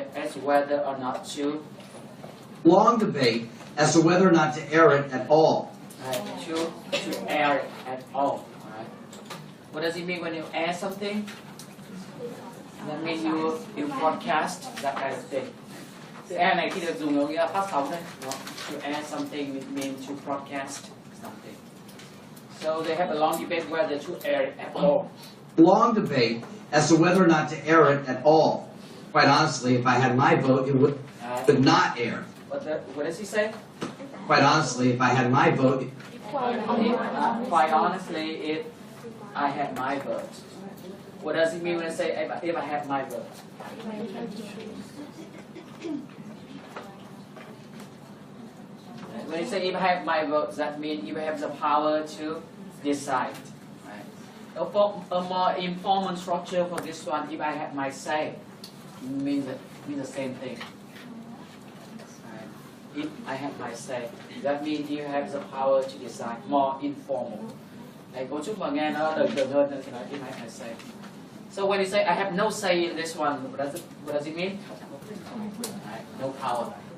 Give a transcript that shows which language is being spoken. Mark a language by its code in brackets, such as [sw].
[en] As whether or not to. Long debate as to whether or not to air it at all. To air it at all. Right? What does it mean when you air something? That means you broadcast that kind of thing. [vi] Từ air này khi được dùng có nghĩa là phát sóng đấy. [en] To air something it means to broadcast something. So they have a long debate whether to air it at all. Long debate as to whether or not to air it at all. Quite honestly, if I had my vote, it would not air. What does he say? Quite honestly, if I had my vote... Quite honestly, if I had my vote. What does it mean when I say if I had my vote? When you say if I have my vote, that means if I have the power to decide. Right? A more informal structure for this one, if I have my say, means the same thing. Right? If I have my say, that means you have the power to decide. More informal. [vi] Cấu trúc mà nghe nó đời thường hơn thì nói [en] if I have my say. So when you say I have no say in this one, what does it mean? Right? No power.